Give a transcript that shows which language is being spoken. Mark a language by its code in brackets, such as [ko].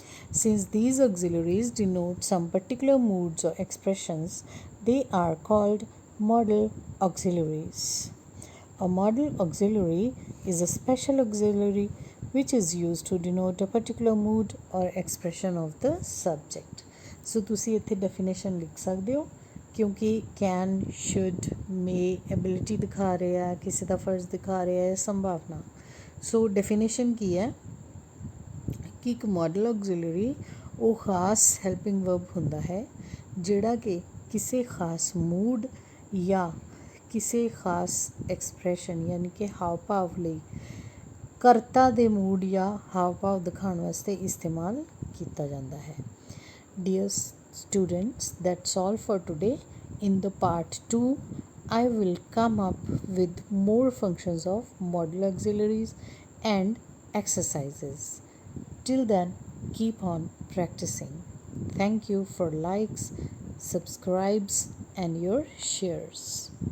[en] Since these auxiliaries denote some particular moods or expressions, they are called modal auxiliaries. A modal auxiliary is a special auxiliary which is used to denote a particular mood or expression of the subject. [pa] So ਤੁਸੀਂ ਇੱਥੇ definition ਲਿਖ ਸਕਦੇ ਹੋ ਕਿਉਂਕਿ [en] can, should, may [pa] ability ਦਿਖਾ ਰਿਹਾ ਹੈ, ਕਿਸੇ ਦਾ ਫਰਜ਼ ਦਿਖਾ ਰਿਹਾ ਹੈ, ਸੰਭਾਵਨਾ। ਸੋ ਡੈਫੀਨੇਸ਼ਨ ਕੀ ਹੈ ਕਿ ਇੱਕ ਮੋਡਲ ਆਕਸੀਲਰੀ ਉਹ ਖਾਸ ਹੈਲਪਿੰਗ ਵਰਬ ਹੁੰਦਾ ਹੈ ਜਿਹੜਾ ਕਿ ਕਿਸੇ ਖਾਸ ਮੂਡ ਜਾਂ ਕਿਸੇ ਖਾਸ ਐਕਸਪ੍ਰੈਸ਼ਨ ਯਾਨੀ ਕਿ ਹਾਵ ਭਾਵ ਲਈ ਕਰਤਾ ਦੇ ਮੂਡ ਜਾਂ ਹਾਵ ਭਾਵ ਦਿਖਾਉਣ ਵਾਸਤੇ ਇਸਤੇਮਾਲ ਕੀਤਾ ਜਾਂਦਾ ਹੈ। [en] Dear students, that's all for today. In the part 2, I will come up with more functions of modal auxiliaries and exercises. Till then, keep on practicing. Thank you for likes, subscribes, and your shares.